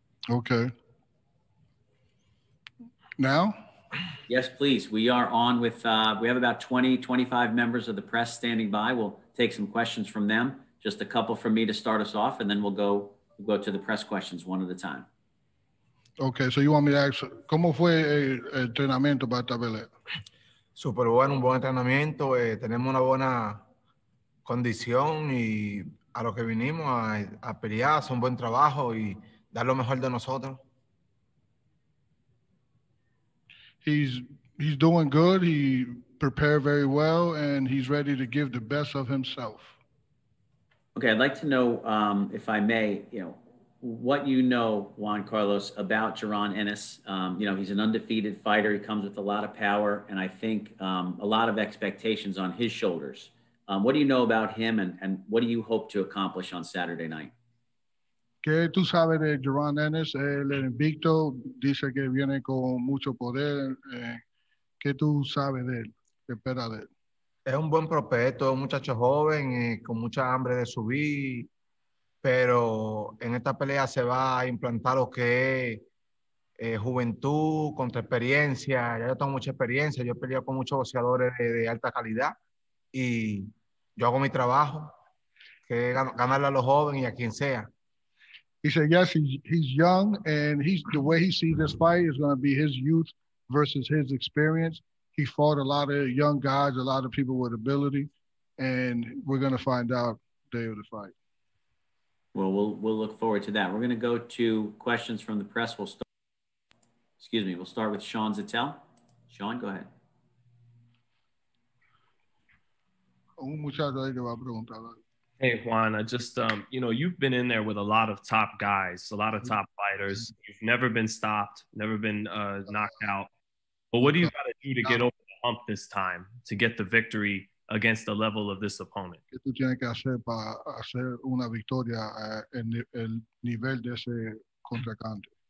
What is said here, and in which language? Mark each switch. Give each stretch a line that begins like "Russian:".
English: Okay. Now? Yes, please. We are on with, we have about 20, 25 members of the press standing by. We'll take some questions from them, just a couple from me to start us off, and then we'll go to the press questions one at a time. Okay, so you want me to ask,
Spanish: ¿cómo fue el entrenamiento para esta pelea? Súper bueno, un buen entrenamiento. Tenemos una buena condición y a lo que vinimos a pelear, hacer un buen trabajo y dar lo mejor de nosotros.
English: He's doing good. He prepared very well, and he's ready to give the best of himself. Okay, I'd like to know, if I may, what you know, Juan Carlos, about Jaron Ennis. He's an undefeated fighter. He comes with a lot of power, and I think a lot of expectations on his shoulders. What do you know about him, and what do you hope to accomplish on Saturday night?
Spanish: ¿Qué tú sabes de Jaron Ennis? El invicto dice que viene con mucho poder. ¿Qué tú sabes de él? ¿Qué esperas de él? Es un buen prospecto, un muchacho joven, con mucha hambre de subir, pero en esta pelea se va a implantar lo que es juventud contra experiencia. Ya yo tengo mucha experiencia, yo he peleado con muchos boxeadores de alta calidad y yo hago mi trabajo, que es ganarle a los jóvenes y a quien sea.
English: He said, yes, he's young, and the way he sees this fight is going to be his youth versus his experience. He fought a lot of young guys, a lot of people with ability, and we're going to find out the day of the fight. Well, we'll look forward to that. We're going to go to questions from the press. We'll start with Sean Zattel. Sean, go ahead.
Spanish: Un muchacho ahí que va a preguntar.
English: Hey Juan, I just you've been in there with a lot of top guys, a lot of top fighters. You've never been stopped, never been knocked out. But what do you got to do to get over the hump this time to get the victory against the level of this opponent?
Spanish: ¿Qué tú tienes que hacer para hacer una victoria en el nivel de ese contrincante?